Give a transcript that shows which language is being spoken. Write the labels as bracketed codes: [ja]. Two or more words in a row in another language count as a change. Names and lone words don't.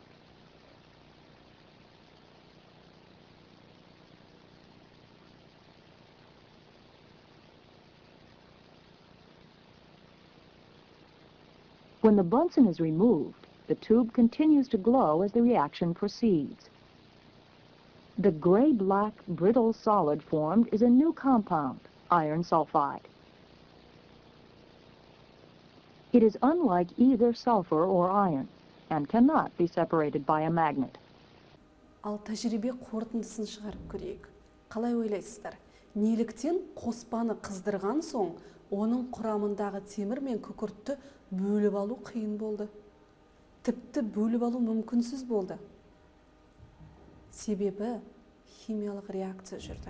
[en] When the Bunsen is removed, the tube continues to glow as the reaction proceeds. The gray-black brittle solid formed is a new compound, iron sulfide. It is unlike either sulfur or iron and cannot be separated by a magnet. [kk] Ал тәжірибе қорытындысын шығарып көрейік. Қалай ойлайсыздар? Неліктен қоспаны қыздырған соң, оның құрамындағы темір мен күкіртті бөліп алу қиын болды? Тіпті бөліп алу мүмкінсіз болды. Себебі химиялық реакция жүрді.